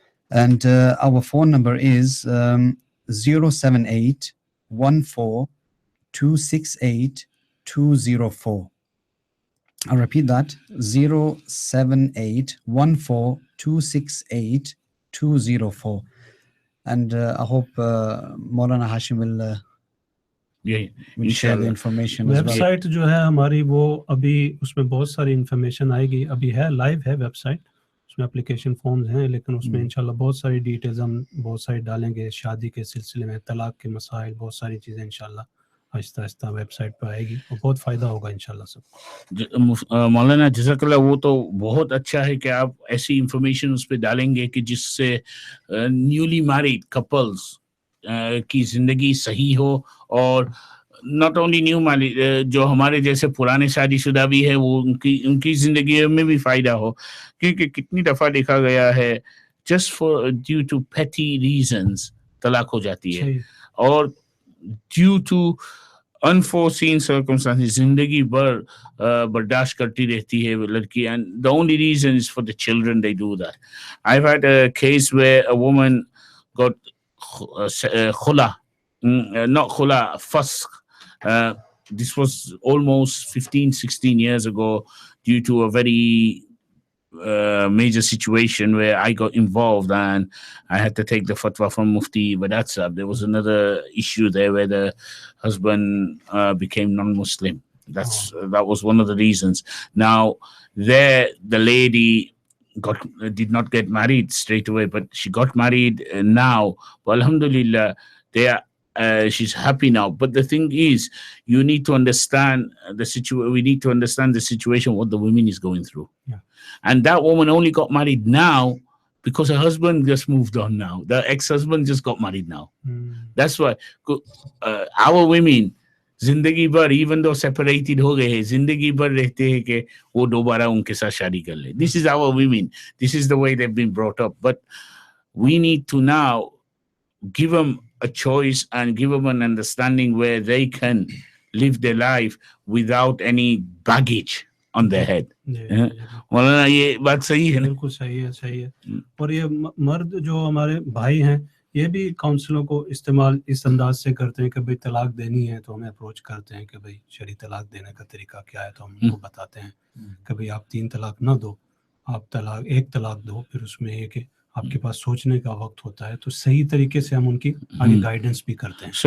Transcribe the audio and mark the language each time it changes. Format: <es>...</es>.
<en>And our phone number is 078 14 268 204. I'll repeat that, 078 14 268 204. And I hope Moulana Hashim will share the information as well.</en> <hi>Website जो है हमारी, वो अभी उसमें बहुत सारी इंफॉर्मेशन आएगी. अभी है, लाइव है वेबसाइट, उसमें एप्लीकेशन फॉर्म्स हैं, लेकिन उसमें इंशाल्लाह बहुत सारी डिटेल्स हम बहुत सारी डालेंगे. शादी के सिलसिले में, तलाक के मसाइल, बहुत सारी चीज़ें इंशाल्लाह आहिस्ता आहिस्ता वेबसाइट पर आएगी, और बहुत फ़ायदा होगा इंशाल्लाह सबको. मौलाना जज़ाकल्लाह, वो तो बहुत अच्छा है कि आप ऐसी इंफॉर्मेशन उस पर डालेंगे कि जिससे न्यूली मैरिड कपल्स की ज़िंदगी सही हो, और</hi> <en>not only new married,</en> <hi>जो हमारे जैसे पुराने शादीशुदा भी है, वो उनकी ज़िंदगी में भी फ़ायदा हो. क्योंकि कितनी दफ़ा देखा गया है</hi> <en>just for due to petty reasons</en> <hi>तलाक हो जाती है,</hi> <en>और due to unforeseen circumstances</en> <hi>जिंदगी भर बर्दाश्त करती रहती है लड़की,</hi> <en>And the only reason is for the children they do that. I have had a case where a woman got khula, not khula, fasq. This was almost 15-16 years ago, due to a very major situation where I got involved and I had to take the fatwa from Mufti Wadatsab. There was another issue there where the husband became non-Muslim. That was one of the reasons. Now, there the lady did not get married straight away, but she got married now. Well, alhamdulillah, they are she's happy now. But the thing is, you need to understand the situation. We need to understand the situation what the woman is going through. Yeah. And that woman only got married now because her husband just moved on now. The ex-husband just got married now. That's why our women</en> <hi>जिंदगी भर</hi> <en>even though separated</en> <hi>हो गए हैं, जिंदगी भर रहते हैं कि वो दोबारा उनके साथ शादी कर ले.</hi> <en>This is our women. This is the way they've been brought up. But we need to now give them a choice and give them an understanding where they can live their life without any baggage on their head.</en> <hi>मौलाना ये बात सही है ना? बिल्कुल सही है, सही है. और ये मर्द जो हमारे भाई हैं, ये भी काउंसलों को इस्तेमाल इस अंदाज से करते हैं कि भाई तलाक देनी है तो हमें अप्रोच करते हैं कि भाई शरी तलाक देने का तरीका क्या है, तो हम उनको बताते हैं कि भाई आप 3 तलाक ना दो, आप एक तलाक दो, फिर उसमें एक आपके पास सोचने का वक्त होता है, तो सही तरीके से हम उनकी आगे गाइडेंस भी करते हैं.</hi>